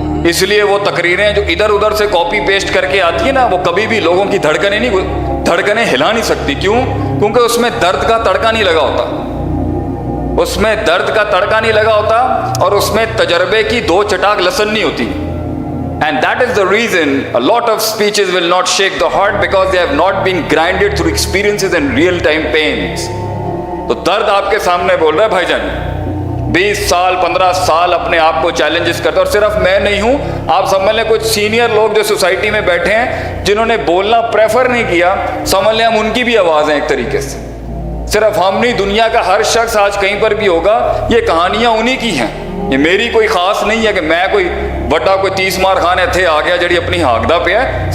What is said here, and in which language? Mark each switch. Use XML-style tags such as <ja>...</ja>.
<ur>اس لیے وہ تقریریں جو ادھر ادھر سے کاپی پیسٹ کر کے آتی ہیں نا, وہ کبھی بھی لوگوں کی دھڑکنیں ہلا نہیں سکتی. کیوں؟ کیونکہ اس میں درد کا تڑکا نہیں لگا ہوتا. اس میں درد کا تڑکا نہیں لگا ہوتا اور اس میں تجربے کی 2 چٹاک لسن نہیں ہوتی.</ur> <en>And that is the reason a lot of speeches will not shake the heart because they have not been grinded through experiences and real time pains.</en> <ur>تو درد آپ کے سامنے بول رہا ہے بھائی جان. 20 سال 15 سال اپنے آپ کو چیلنجز کرتے, اور صرف میں نہیں ہوں, آپ سمجھ لیں کچھ سینئر لوگ جو سوسائٹی میں بیٹھے ہیں جنہوں نے بولنا پریفر نہیں کیا, سمجھ لیں ہم ان کی بھی آواز ہیں ایک طریقے سے. صرف ہم نہیں, دنیا کا ہر شخص آج کہیں پر بھی ہوگا. یہ کہانیاں انہی کی ہیں, یہ میری کوئی خاص نہیں ہے کہ میں کوئی بڑا کوئی 30 مار خان</ur> <pa>اتھے آ گیا جڑی اپنی ہاکدہ پہ ہے.</pa>